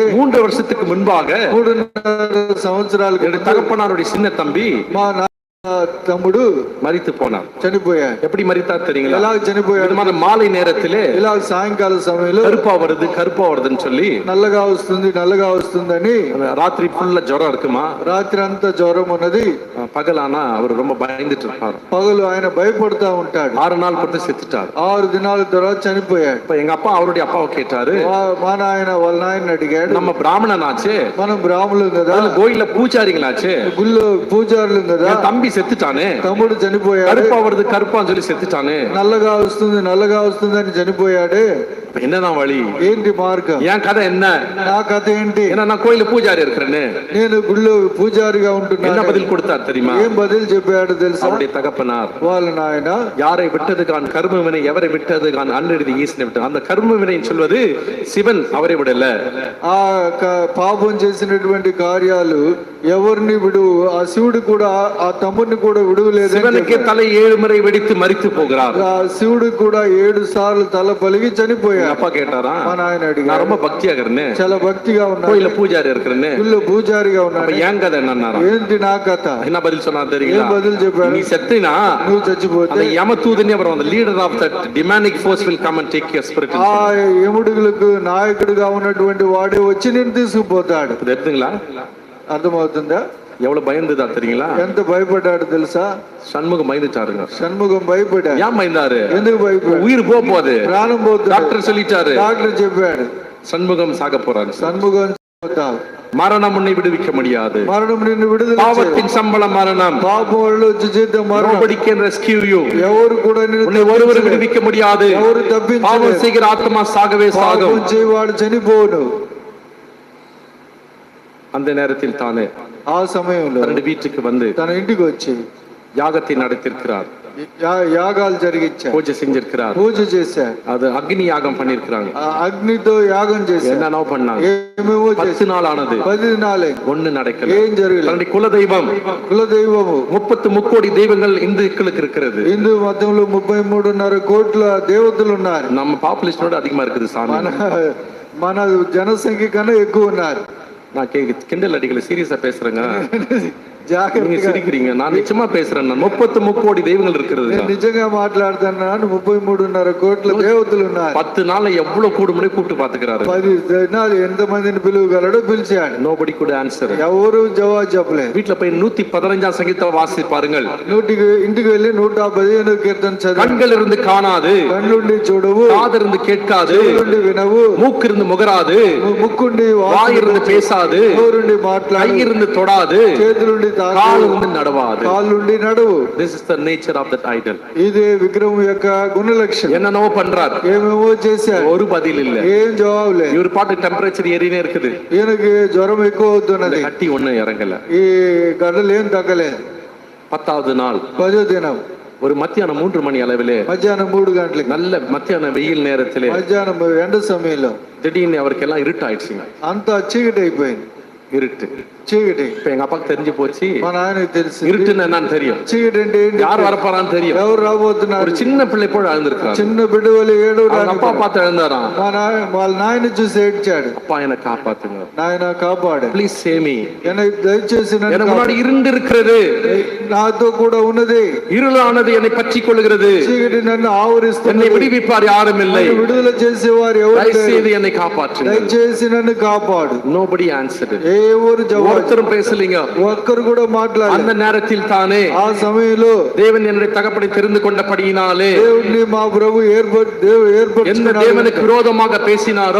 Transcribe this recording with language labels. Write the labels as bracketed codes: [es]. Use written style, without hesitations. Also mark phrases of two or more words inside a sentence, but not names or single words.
[ta] 3 வருஷத்துக்கு முன்பாக [te] 3.5 సంవత్సరాలు [ta] தகப்பனாருடைய சின்ன தம்பி [te] మా తమ్ముడు [ta] மரித்து போனார். [te] చనిపోయాడు. [ta] எப்படி மரித்தார் தெரியுங்களா? [te] ఎలా చనిపోయాడు? [ta] மாலை நேரத்திலே [te] ఇలా సాయంకాల సమయంలో [ta] கருப்பா வருதுன்னு சொல்லி [te] నల్లగా వస్తుందని [ta] ராத்திரி ஃபுல்லா ஜுரம் இருக்குமா, [te] రాత్రి అంతా జ్వరం ఉన్నది. [ta] பகலானா அவர் ரொம்ப பயந்துட்டு இருப்பார். [te] పగలు ఆయన భయపడతా ఉంటాడు. [ta] 6 நாள் பொறுத்து செத்துட்டார். [te] 6 దినాల తర్వాత చనిపోయాడు. [ta] இப்ப எங்க அப்பா அவருடைய அப்பாவை கேட்டாரு, [te] మా నాయన వాళ్ళ నాయన అడిగాడు, [ta] நம்ம பிராமணனாச்சே, [te] మనం బ్రాహ్మణులు కదా, [ta] கோயில பூஜாரிங்களாச்சே, [te] గుళ్ళో పూజారులు కదా, [ta] தம்பி செத்துட்டானே, [te] తమ్ముడు చనిపోయాడు, [ta] கருப்பான்னு சொல்லி செத்துட்டானே, [te] నల్లగా వస్తుందని చనిపోయాడు. [ta] என்னதான் வழி, [te] ఏంటి మార్గం, [ta] என் கதை என்ன, [te] నా కథ ఏంటి? [ta] நான் கோயில பூஜாரி இருக்கிறேன்னு, [te] నేను గుళ్ళో పూజారిగా ఉంటున్నాను. [ta] என்ன பதில் கொடுத்தார் தெரியுமா? [te] ఏం బదులు చెప్పాడు తెలుసా? [ta] அவருடைய தகப்பனார், [te] వాళ్ళ నాయన [ta] யாரை விட்டதுகான் கர்மவினை எவரை விட்டதுகான் அன்றெழுதி ஈசனை விட்டு, அந்த கர்மவினை சொல்வது சிவன் அவரை விடல. [te] ఆ పాపం చేసినటువంటి కార్యాలు ఎవరిని విడువు, ఆ శివుడు కూడా ఆ తమ్ముడిని కూడా విడువలేదు. [ta] சிவனுக்கு தலை 7 முறை வெடித்து மரித்து போகிறார். [te] ఆ శివుడు కూడా 7 సార్లు తల పలిగి చనిపోయాడు. [ta] அப்பா கேட்டாரா, [te] మా నాయన అడిగాడు, [ta] நான் ரொம்ப பக்தியா இருக்கிறேன், [te] చాలా భక్తిగా ఉన్నాను, [ta] கோயில பூஜாரி இருக்கிறேன், [te] గుళ్ళో పూజారిగా ఉన్నాను, [ta] ஏன் கதை என்ன? [te] ఏంటి నా కథ? [ta] என்ன பதில் சொன்னார் தெரியுமா? [te] ఏం బదులు చెప్పాడు? [ta] நீ செத்தினா [te] నువ్వు చచ్చిపోతే [ta] அந்த யமதூதனே அப்புறம் அந்த [en] leader of that demonic force will come and take your spirit. [te] ఆ యముడులకు నాయకుడిగా ఉన్నటువంటి వాడే వచ్చి నిన్ను తీసుకుపోతాడు. [ta] தெரியுங்களா? [te] అర్థమవుతుందా? [ta] எவ்வளவு பயந்துதா தெரியுங்களா? [te] ఎంత భయపడ్డాడు తెలుసా? [ta] షణ్ముగం பயந்துட்டாருங்க. [te] షణ్ముగం భయపడ్డాడు. [ta] ஏன் பயந்தாரு? [te] ఎందుకు భయపడ్డాడు? [ta] உயிர் போகுது, [te] ప్రాణం పోతుంది. [ta] డాక్టర్ சொல்லிட்டாரு, [te] డాక్టర్ చెప్పాడు [ta] షణ్ముగం சாக போறாரு, [te] షణ్ముగం పోతావు, [ta] மரணம் உன்னை விடுவிக்க முடியாது, [te] మరణం నిన్ను విడుదల చేయదు, [ta] பாவத்தின் சம்பளம் மரணம், [te] పాపం వల్ల వచ్చే జీతం మరణం, [en] nobody can rescue you, [te] ఎవరు కూడా [ta] உன்னை ஒருவர் விடுவிக்க முடியாது, [te] ఎవరు తప్పించలేరు, [ta] பாவம் செய்கிற ஆத்மா சாகவே சாகும், [te] పాపం చేయవాడు చనిపోను. [ta] அந்த நேரத்தில் தானே [te] ఆ సమయంలో [ta] தன்னுடைய வீட்டுக்கு வந்து [te] తన ఇంటికి వచ్చి [ta] யாகத்தை நடத்திருக்கிறார், [te] యాగాలు జరిగించారు, [ta] பூஜை செஞ்சிருக்கிறார், [te] పూజ చేశారు, [ta] அது அக்னி யாகம் பண்ணிருக்கிறாங்க, [te] అగ్నితో యాగం చేశారు, [ta] என்னென்னோ பண்ணாங்க, [te] ఏమేమో [ta] 10 நாள் ஆனது, [te] 10 దినాలే [ta] ஒண்ணு நடக்கல, [te] ఏం జరగలేదు. [ta] தன்னுடைய குலதெய்வம், [te] కులదైవము [ta] 33 தெய்வங்கள் இந்துக்களுக்கு இருக்கிறது, [te] హిందూ మతంలో 33.5 కోట్ల దేవతలు ఉన్నారు. [ta] நம்ம பாப்புலேஷனோட அதிகமா இருக்குது சாமி, [te] మన జనసంఖ్య కన్నా ఎక్కువ ఉన్నారు. [ta] நான் கிண்டல் அடிக்கல, சீரியஸா பேசுறேங்க, நீங்க [te] జాగ్రత్తగా [ta] சிரிக்கிறீங்க, நான் நிச்சயமா பேசுறேன். 33 கோடி தெய்வங்கள் இருக்கிறது, [te] నేను నిజంగా మాట్లాడుతున్నాను. 33.5 కోట్ల దేవతలు ఉన్నారు. [ta] 10 நாள்ல எவ்வளவு கூடுமுறை கூப்பிட்டு பாத்துக்கிறாரு, [te] 10 దినాలు ఎంత మందిని పిలువగలడో పిలిచాడు. [en] nobody could answer. [te] ఎవరు జవాబు చెప్పలేదు. [ta] வீட்டுல போய் 115 சங்கீதம் வாசி பாருங்கள், [te] ఇంటికి వెళ్ళి 115 కీర్తన చదివి, [ta] கண்கள் இருந்து காணாது, [te] కళ్ళుండి చూడవు, [ta] காது இருந்து கேட்காது, [te] చెవులుండి వినవు, [ta] மூக்கு இருந்து முகராது, [te] ముక్కుండి [ta] வாய் இருந்து பேசாது, [te] నోరుండి మాట్లాడు, [ta] கை இருந்து தொடாது, [te] చేతులుండి కాలు ఉండి నడవాలి. కాళ్ళుండి నడువు. [en] This is the nature of that idol. [te] ఇది విగ్రహం యొక్క గుణ లక్షణం. [ta] என்னனோ பண்றார், [te] ఏమేమో చేశారు, [ta] ஒரு பதில் இல்ல, [te] ఏం జవాబు లేదు. [ta] இவர் பாட்டு டெம்பரேச்சர் ஏறினே இருக்குது, [te] ఈయనకి జ్వరం ఎక్కువ అవుతున్నది, [ta] கட்டி ஒண்ணு இறங்கல, [te] ఈ గడ్డలు ఏం తగ్గలేదు. [ta] 10வது நாள் [te] 10వ దినం [ta] ஒரு மத்தியானம் 3 மணி அளவிலே, [te] మధ్యాహ్నం 3 గంటలకు, [ta] நல்ல மத்தியான வெயில் நேரத்திலே, [te] మధ్యాహ్నం ఎండ సమయంలో [ta] திடீர்னு அவருக்கெல்லாம் இருட்டாயிடுச்சுங்க. [te] అంతా చీకటి అయిపోయింది. [ta] இருட்டு [te] చీకటి. [ta] இப்ப எங்க அப்பாக்கு தெரிஞ்சு போச்சு, [te] మా నాయనకి తెలుసు [ta] இருட்டுன்னு என்னன்னு தெரியும், [te] చీకటి అంటే ఏంటి, [ta] யார் வரப்போறான்னு தெரியும். [te] ఎవరు రాబోతున్నారు. [ta] ஒரு சின்ன பிள்ளை போல அழுந்திருக்காரு, [te] చిన్న బిడ్డ వాళ్ళు ఏడవడానికి [ta] அப்பா பார்த்து எழுந்தாராம், [te] వాళ్ళ నాయన చూసి ఏడ్చాడు, [ta] அப்பா என்னை காப்பாத்துங்க, [te] నాయన కాపాడు, [en] please save me, [te] దయచేసి [ta] எனக்கு முன்னாடி இருண்டு இருக்கிறது, [te] నాతో కూడా ఉన్నది, [ta] இருளானது என்னை பற்றி கொள்கிறது, [te] చీకటి నన్ను ఆవరిస్తుంది, [ta] என்னை விடுவிப்பார் யாரும் இல்லை, [te] విడుదల చేసేవారు ఎవరు లేరు, [ta] దయచేసి என்னை காப்பாற்றுங்க. [te] దయచేసి నన్ను కాపాడు. [en] Nobody answered. [te] ఎవరు జవాబు, [ta] ஒருத்தரும் பேசலீங்க. [te] ఒక్కరు కూడా మాట్లాడలేదు. [ta] அந்த நேரத்தில் தானே [te] ఆ సమయంలో [ta] தேவன் என்னுடைய தகப்பனை தெரிந்து கொண்டபடியினாலே, [te] దేవుని మా ప్రభు [ta] எந்த தேவனுக்கு விரோதமாக பேசினாரோ,